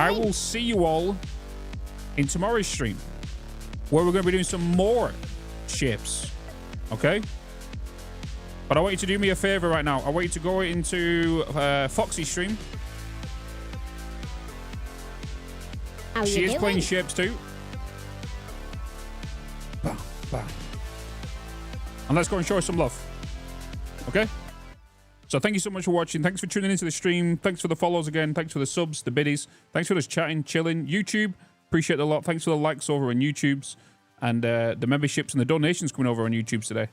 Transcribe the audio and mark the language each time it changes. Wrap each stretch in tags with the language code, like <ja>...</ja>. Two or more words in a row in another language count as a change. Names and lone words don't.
<en>I will see you all in tomorrow's stream, where we're going to be doing some more Shapez. Okay? But I want you to do me a favor right now. I want you to go into Foxy's stream. How she you is doing? playing Shapez 2. Bam, bam. And let's go and show her some love. Okay? So thank you so much for watching. Thanks for tuning into the stream. Thanks for the follows again. Thanks for the subs, the biddies. Thanks for just chatting, chilling. YouTube, appreciate it a lot. Thanks for the likes over on YouTube's and the memberships and the donations coming over on YouTube today.</en>